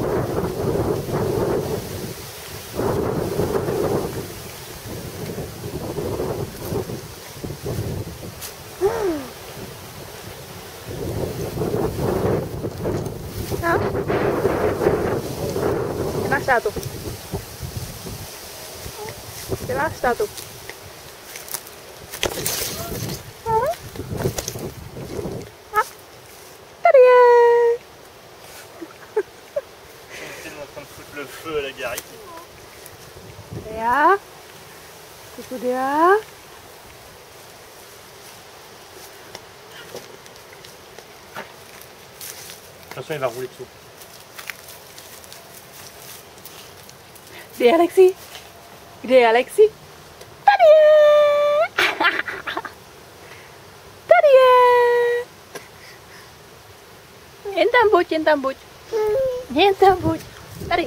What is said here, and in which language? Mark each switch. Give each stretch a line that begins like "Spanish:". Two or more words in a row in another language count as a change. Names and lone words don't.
Czech: No. Kde máš tátu? Kde máš tátu?
French: Le feu à la garrigue. Déa. Coucou Déa. Attention, il va rouler dessous.
Czech: Kde je Alexi? Kde je Alexi? Tady je! Tady je! Jen tam buď, jen tam buď. Jen tam buď. Tady.